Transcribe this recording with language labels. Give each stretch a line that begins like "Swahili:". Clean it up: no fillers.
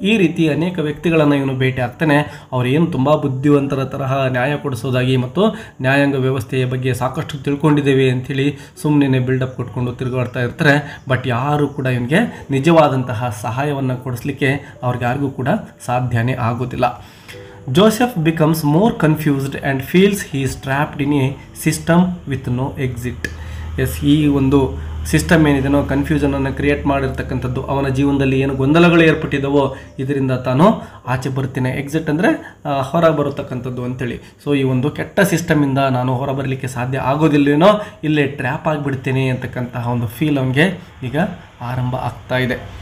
Kannada: ಈ ರೀತಿ ಅನೇಕ ವ್ಯಕ್ತಿಗಳನ್ನು ಇವನು ಭೇಟಿ ಆಗ್ತಾನೆ. ಅವರೇನು ತುಂಬ ಬುದ್ಧಿವಂತರ ತರಹ ನ್ಯಾಯ ಕೊಡಿಸೋದಾಗಿ ಮತ್ತು ನ್ಯಾಯಾಂಗ ವ್ಯವಸ್ಥೆಯ ಬಗ್ಗೆ ಸಾಕಷ್ಟು ತಿಳ್ಕೊಂಡಿದ್ದೇವೆ ಅಂಥೇಳಿ ಸುಮ್ಮನೆ ಬಿಲ್ಡಪ್ ಕೊಟ್ಕೊಂಡು ತಿರುಗಾಡ್ತಾ ಇರ್ತಾರೆ. ಬಟ್ ಯಾರೂ ಕೂಡ ಇವನಿಗೆ ನಿಜವಾದಂತಹ ಸಹಾಯವನ್ನು ಕೊಡಿಸ್ಲಿಕ್ಕೆ ಅವ್ರಿಗಾರಿಗೂ ಕೂಡ ಸಾಧ್ಯನೇ ಆಗೋದಿಲ್ಲ.
English: Joseph becomes more confused and feels he is trapped in a system with no exit.
Kannada: S, ಈ ಒಂದು ಸಿಸ್ಟಮ್ ಏನಿದೆನೋ ಕನ್ಫ್ಯೂಷನನ್ನು ಕ್ರಿಯೇಟ್ ಮಾಡಿರ್ತಕ್ಕಂಥದ್ದು, ಅವನ ಜೀವನದಲ್ಲಿ ಏನು ಗೊಂದಲಗಳು ಏರ್ಪಟ್ಟಿದ್ದಾವೋ ಇದರಿಂದ ತಾನು ಆಚೆ ಬರ್ತೀನಿ. ಎಕ್ಸಿಟ್ ಅಂದರೆ ಹೊರ ಬರತಕ್ಕಂಥದ್ದು ಅಂತೇಳಿ. ಸೊ ಈ ಒಂದು ಕೆಟ್ಟ ಸಿಸ್ಟಮಿಂದ ನಾನು ಹೊರ ಬರಲಿಕ್ಕೆ ಸಾಧ್ಯ ಆಗೋದಿಲ್ಲೇನೋ, ಇಲ್ಲೇ ಟ್ರ್ಯಾಪ್ ಆಗಿಬಿಡ್ತೀನಿ ಅಂತಕ್ಕಂತಹ ಒಂದು ಫೀಲ್ ಅವನಿಗೆ ಈಗ ಆರಂಭ ಆಗ್ತಾ ಇದೆ.